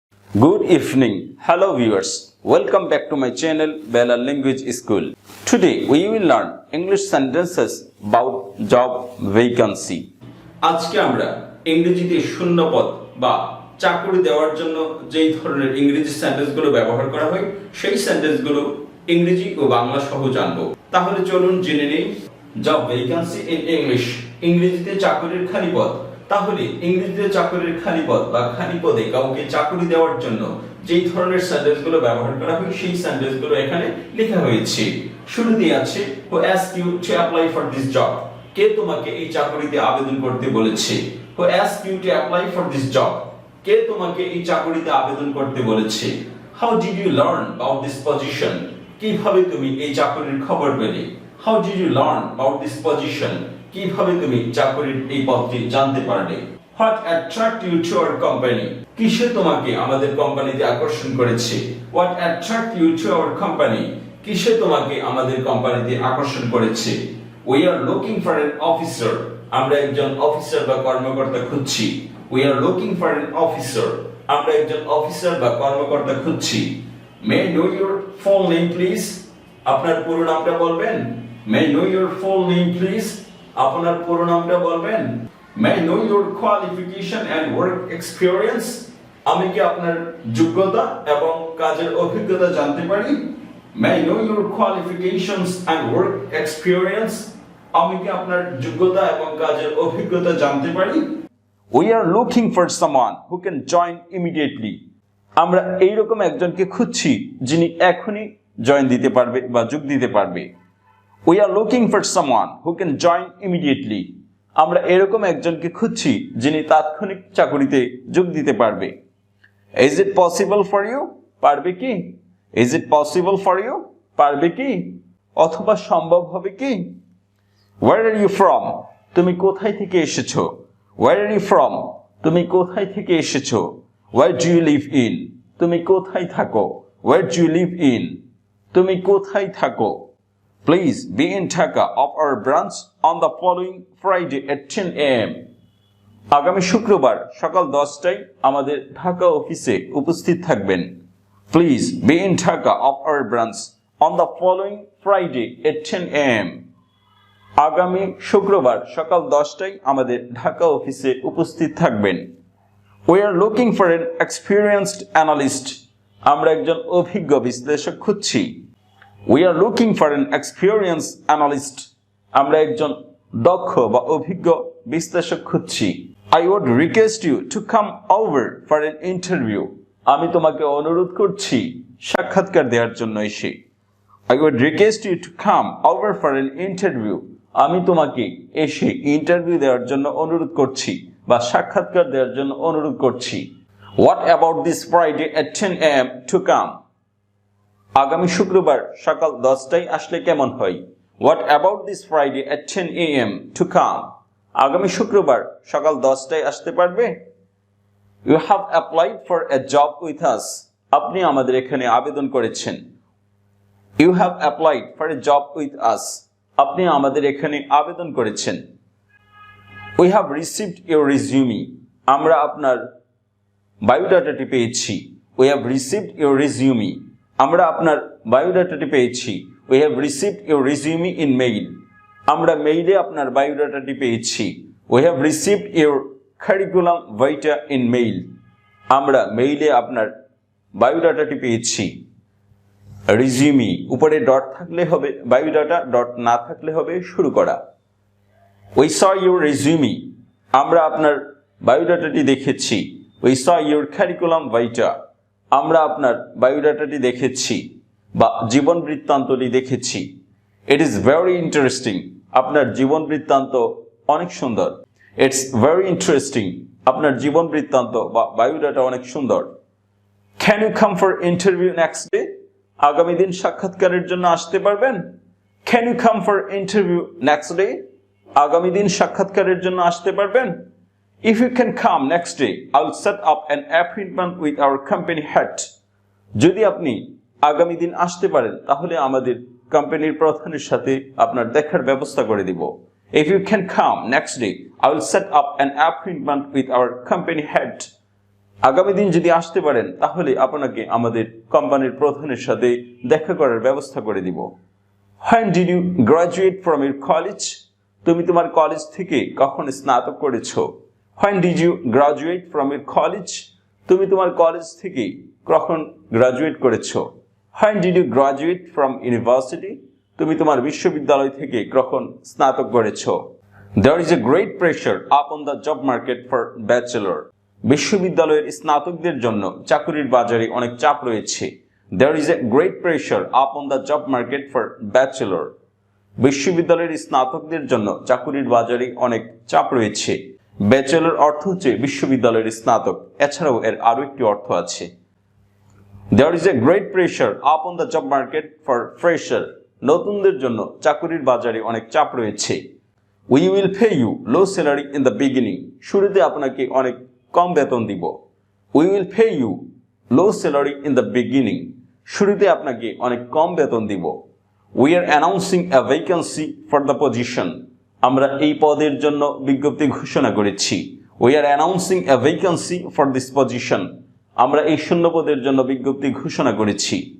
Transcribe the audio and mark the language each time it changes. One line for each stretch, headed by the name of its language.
English: Good evening, hello viewers. Welcome back to my channel Bella Language School. Today we will learn English sentences about job vacancy.
Bangla: আজকে আমরা ইংরেজিতে শূন্যপদ বা চাকরি দেওয়ার জন্য যেই ধরনের ইংরেজি সেন্টেন্সগুলো ব্যবহার করা হয় সেই সেন্টেন্সগুলো ইংরেজি ও বাংলা সহ জানবো। তাহলে চলুন জেনে নেই
English: Job vacancy in English.
Bangla: ইংরেজিতে চাকরির খালি পদ। তাহলে ইংরেজিতে চাকরির খালি পদ বা খালি পদে কাউকে চাকরি দেওয়ার জন্য যেই ধরনের সেন্টেন্সগুলো ব্যবহার করা হয় সেই সেন্টেন্সগুলো এখানে লেখা হয়েছে। শুরুতেই আছে
English: who asked you to apply for this job?
Bangla: কে তোমাকে এই চাকরিতে আবেদন করতে বলেছে?
English: who asked you to apply for this job?
Bangla: কে তোমাকে এই চাকরিতে আবেদন করতে বলেছে?
English: how did you learn about this position?
Bangla: কিভাবে তুমি এই চাকরির খবর পেলে?
English: how did you learn about this position?
Bangla: কিভাবে তুমি চাকরির এই পদটি জানতে পারলে?
English: what attract you to our company?
Bangla: কিসে তোমাকে আমাদের কোম্পানিতে আকর্ষণ করেছে?
English: what attract you to our company?
Bangla: কিসে তোমাকে আমাদের কোম্পানিতে আকর্ষণ করেছে?
English: we are looking for an officer.
Bangla: আমরা একজন অফিসার বা কর্মকর্তা খুঁজছি।
English: we are looking for an officer.
Bangla: আমরা একজন অফিসার বা কর্মকর্তা খুঁজছি।
English: may I know your full name please?
Bangla: আপনার পুরো নামটা বলবেন?
English: may I know your full name please?
Bangla: আপনার পুরো নামটা বলবেন?
English: may I know your qualification and work experience?
Bangla: আমি কি আপনার যোগ্যতা এবং কাজের অভিজ্ঞতা জানতে পারি?
English: may I know your qualifications and work experience?
Bangla: আমি কি আপনার যোগ্যতা এবং কাজের অভিজ্ঞতা জানতে পারি?
English: we are looking for someone who can join immediately.
Bangla: আমরা এইরকম একজনকে খুঁজছি যিনি এখনই জয়েন দিতে পারবে বা যোগ দিতে পারবে।
English: we are looking for someone who can join immediately.
Bangla: আমরা এরকম একজনকে খুঁজছি যিনি তাৎক্ষণিক চাকরিতে যোগ দিতে পারবে।
English: is it possible for you?
Bangla: পারবে কি?
English: is it possible for you? পারবে কি?
Bangla: অথবা সম্ভব হবে কি?
English: where are you from?
Bangla: তুমি কোথায় থেকে এসেছো?
English: where are you from?
Bangla: তুমি কোথায় থেকে এসেছো?
English: where do you live in?
Bangla: তুমি কোথায় থাকো?
English: where do you live in?
Bangla: তুমি কোথায় থাকো?
English: Please be in Dhaka of our branch on the following Friday at 10 a.m.
Bangla: আগামী শুক্রবার সকাল 10টায় আমাদের ঢাকা অফিসে উপস্থিত থাকবেন।
English: Please be in Dhaka of our branch on the following Friday at 10 a.m.
Bangla: আগামী শুক্রবার সকাল 10টায় আমাদের ঢাকা অফিসে উপস্থিত থাকবেন।
English: We are looking for an experienced analyst.
Bangla: আমরা একজন অভিজ্ঞ বিশ্লেষক খুঁজছি।
English: We are looking for an experienced analyst.
Bangla: আমরা একজন দক্ষ বা অভিজ্ঞ বিশ্লেষক খুঁজছি।
English: I would request you to come over for an interview.
Bangla: আমি তোমাকে অনুরোধ করছি সাক্ষাৎকার দেওয়ার জন্য এসে।
English: I would request you to come over for an interview.
Bangla: আমি তোমাকে এসে ইন্টারভিউ দেওয়ার জন্য অনুরোধ করছি বা সাক্ষাৎকার দেওয়ার জন্য অনুরোধ করছি।
English: What about this Friday at 10 a.m. to come?
Bangla: আগামী শুক্রবার সকাল 10টায় আসলে কেমন হয়?
English: What about this Friday at 10 a.m. to come?
Bangla: আগামী শুক্রবার সকাল 10টায় আসতে পারবে?
English: You have applied for a job with us.
Bangla: আপনি আমাদের এখানে আবেদন করেছেন।
English: You have applied for a job with us.
Bangla: আপনি আমাদের এখানে আবেদন করেছেন।
English: We have received your resume.
Bangla: আমরা আপনার বায়োডাটাটি পেয়েছি।
English: We have received your resume.
Bangla: আমরা আপনার বায়োডাটাটি পেয়েছি।
English: We have received your resume in mail.
Bangla: আমরা মেইলে আপনার বায়োডাটাটি পেয়েছি।
English: We have received your curriculum vitae in mail.
Bangla: আমরা মেইলে আপনার বায়োডাটাটি পেয়েছি। রিজিউমি উপরে ডট থাকলে হবে বায়োডাটা, ডট না থাকলে হবে শুরু করা।
English: We saw your resume.
Bangla: আমরা আপনার বায়োডাটাটি দেখেছি।
English: We saw your curriculum vitae.
Bangla: আমরা আপনার বায়োডাটাটি দেখেছি বা জীবন বৃত্তান্তটি দেখেছি।
English: It is very interesting.
Bangla: আপনার জীবন বৃত্তান্ত অনেক সুন্দর।
English: It's very interesting.
Bangla: আপনার জীবন বৃত্তান্ত বা বায়োডাটা অনেক সুন্দর।
English: Can you come for interview next day?
Bangla: আগামী দিন সাক্ষাৎকারের জন্য আসতে পারবেন?
English: Can you come for interview next day?
Bangla: আগামী দিন সাক্ষাৎকারের জন্য আসতে পারবেন?
English: If you can come next day, I'll set up an appointment with our company head.
Bangla: যদি আপনি আগামী দিন আসতে পারেন তাহলে আমাদের কোম্পানির প্রধানের সাথে আপনার দেখার ব্যবস্থা করে দিব।
English: If you can come next day, I will set up an appointment with our company head.
Bangla: আগামী দিন যদি আসতে পারেন তাহলে আপনাকে আমাদের কোম্পানির প্রধানের সাথে দেখা করার ব্যবস্থা করে দিব।
English: When did you graduate from your college?
Bangla: তুমি তোমার কলেজ থেকে কখন স্নাতক করেছো?
English: When did you graduate from your college?
Bangla: তুমি তোমার কলেজ থেকে কখন গ্রাজুয়েট করেছো?
English: When did you graduate from university?
Bangla: তুমি তোমার বিশ্ববিদ্যালয় থেকে কখন স্নাতক করেছো?
English: There is a great pressure upon the job market for bachelor.
Bangla: বিশ্ববিদ্যালয়ের স্নাতকদের জন্য চাকরির বাজারে অনেক চাপ রয়েছে।
English: There is a great pressure upon the job market for bachelor. বিশ্ববিদ্যালয়ের স্নাতকদের জন্য চাকরির বাজারে অনেক চাপ রয়েছে।
Bangla: ব্যাচেলর অর্থ হচ্ছে বিশ্ববিদ্যালয়ের স্নাতক, এছাড়াও এর আরো একটি অর্থ আছে।
English: There is a great pressure upon the job market for fresher.
Bangla: নতুনদের জন্য চাকরির বাজারে অনেক চাপ রয়েছে।
English: We will pay you low salary in the beginning.
Bangla: শুরুতে আপনাকে অনেক কম বেতন দিব।
English: We will pay you low salary in the beginning.
Bangla: শুরুতে আপনাকে অনেক কম বেতন দিব।
English: We are announcing a vacancy for the position.
Bangla: আমরা এই পদের জন্য বিজ্ঞপ্তি ঘোষণা করেছি।
English: We are announcing a vacancy for this position.
Bangla: আমরা এই শূন্য পদের জন্য বিজ্ঞপ্তি ঘোষণা করেছি।